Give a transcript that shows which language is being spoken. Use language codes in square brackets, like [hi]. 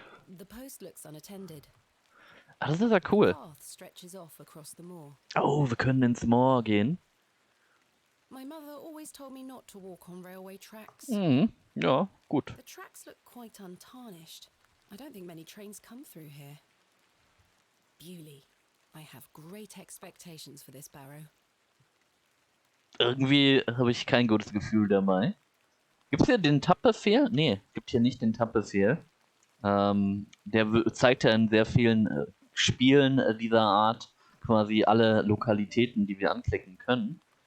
[en] The post looks unattended. [de] Ah, das ist ja cool. [en] The path stretches off across the moor. [de] Oh, wir können ins Moor gehen. [en] My mother always told me not to walk on railway tracks. [de] Ja, gut. [en] The tracks look quite untarnished. I don't think many trains come through here. Bewley. I have great expectations for this Barrow. [de] Irgendwie habe ich kein gutes Gefühl dabei. Gibt's hier den Tab-Befehl? Nee, gibt hier nicht den Tab-Befehl. Zeigt ja in sehr vielen Spielen dieser Art quasi alle Lokalitäten, die wir anklicken können.